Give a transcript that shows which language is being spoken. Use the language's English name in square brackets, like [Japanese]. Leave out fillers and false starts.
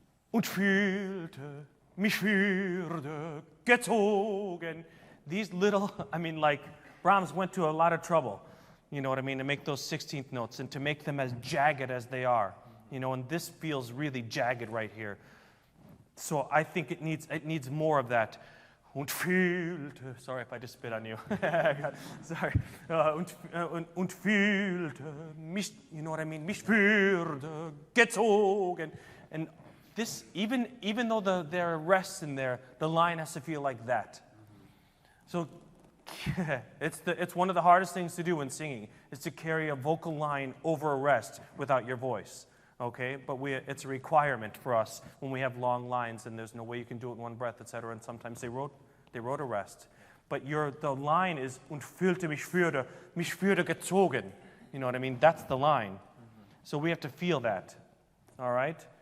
[German] Und fühlte, mich würde gezogen. [English] These little, I mean, like, Brahms went to a lot of trouble, you know what I mean, to make those 16th notes and to make them as jagged as they are, you know, and this feels really jagged right here. So I think it needs more of that. [German] Und fühlte, [English] sorry if I just spit on you. Sorry. [German] Und fühlte, mich, [English] you know what I mean, [German] mich würde gezogen. [English] And this, even though there are rests in there, the line has to feel like that. So it's one of the hardest things to do when singing, is to carry a vocal line over a rest without your voice, okay? But it's a requirement for us when we have long lines and there's no way you can do it in one breath, etc. And sometimes they wrote a rest. But the line is, [German] und fühlte mich würde gezogen. [English] You know what I mean? That's the line. So we have to feel that, all right?